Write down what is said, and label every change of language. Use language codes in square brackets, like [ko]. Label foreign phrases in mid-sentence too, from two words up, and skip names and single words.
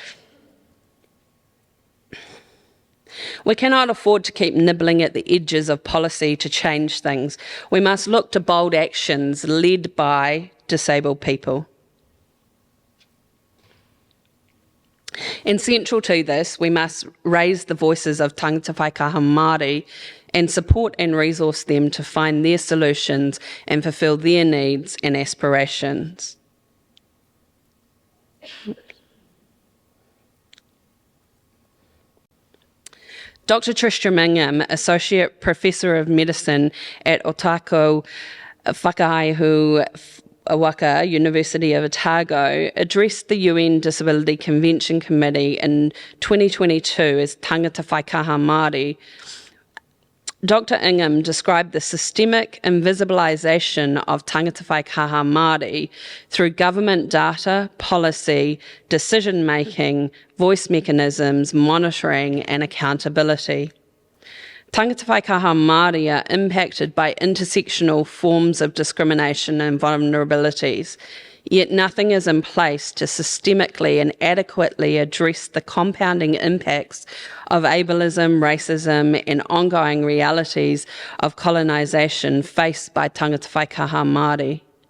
[en] We cannot afford to keep nibbling at the edges of policy to change things. We must look to bold actions led by disabled people. And central to this, we must raise the voices of [mi] tangata whaikaha Māori [en] and support and resource them to find their solutions and fulfil their needs and aspirations. Dr. Tristram Ingham, Associate Professor of Medicine at Otago Whakaihu Waka, University of Otago, addressed the UN Disability Convention Committee in 2022 as [mi] tangata whaikaha Māori. [en] Dr. Ingham described the systemic invisibilisation of [mi] tangata whaikaha Māori [en] through government data, policy, decision-making, voice mechanisms, monitoring and accountability. [mi] Tāngata whaikaha Māori [en] are impacted by intersectional forms of discrimination and vulnerabilities, yet nothing is in place to systemically and adequately address the compounding impacts of ableism, racism, and ongoing realities of colonisation faced by [mi] Tāngata whaikaha Māori.